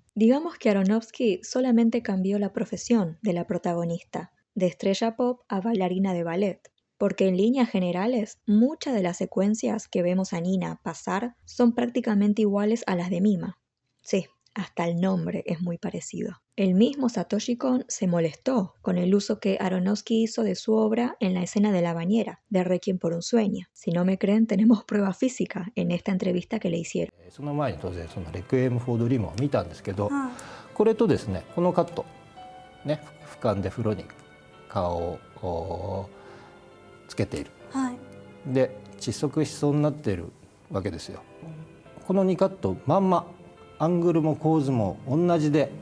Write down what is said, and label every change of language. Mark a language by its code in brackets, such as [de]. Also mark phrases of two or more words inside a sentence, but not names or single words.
[es] Digamos que Aronofsky solamente cambió la profesión de la protagonista, de estrella pop a bailarina de ballet, porque en líneas generales muchas de las secuencias que vemos a Nina pasar son prácticamente iguales a las de Mima. Sí, hasta el nombre es muy parecido. El mismo Satoshi Kon se molestó con el uso que Aronofsky hizo de su obra en la escena de la bañera, de Requiem por un sueño. Si no me creen, tenemos prueba física en esta entrevista que le hicieron. [ja] その前に当然そのレクイエム・フォー・ドリームを見たんですけど、これとですねこのカットね俯瞰で風呂に顔をつけている、で窒息しそうになっているわけですよ。この2カットまんまアングルも構図も同じで、